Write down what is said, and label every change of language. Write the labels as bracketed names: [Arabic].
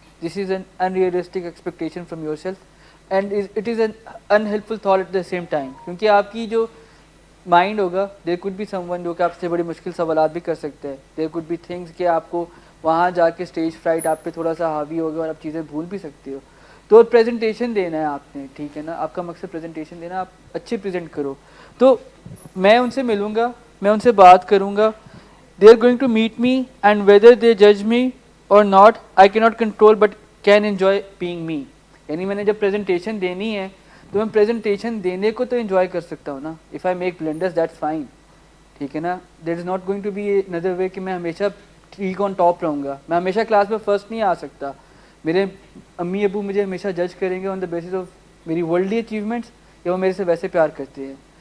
[English] this is an unrealistic expectation from yourself, and it is an unhelpful thought at the same time, [Urdu] کیونکہ آپ کی جو mind ہوگا, [English] there could be someone [Urdu] جو کہ آپ سے بڑی مشکل سوالات بھی کر سکتے ہیں. [English] there could be things [Urdu] کہ آپ کو وہاں جا کے اسٹیج فرائٹ آپ پہ تھوڑا سا حاوی ہوگا اور آپ چیزیں بھول بھی سکتے ہو. تو پریزنٹیشن دینا ہے آپ نے, ٹھیک ہے نا, آپ کا مقصد پریزنٹیشن دینا, آپ اچھے پریزنٹ کرو. تو میں ان سے ملوں گا, میں ان سے بات کروں گا. [English] They are going to meet me and whether they جج می اور not, آئی کی not control but can enjoy being me. [Urdu] یعنی میں نے جب پریزنٹیشن دینی ہے تو میں پریزنٹیشن دینے کو تو انجوائے کر سکتا ہوں نا. [English] if I make blunders that's fine, [Urdu] ٹھیک ہے نا. [English] there is not going to be اندر way [Urdu] کہ میں ہمیشہ ٹھیک [English] on top [Urdu] رہوں گا. میں ہمیشہ کلاس میں فرسٹ نہیں آ سکتا. میرے امی ابو مجھے ہمیشہ جج کریں گے [English] on the basis of [Urdu] میری ورلڈلی اچیومنٹس, یا وہ میرے سے ویسے پیار کرتے ہیں.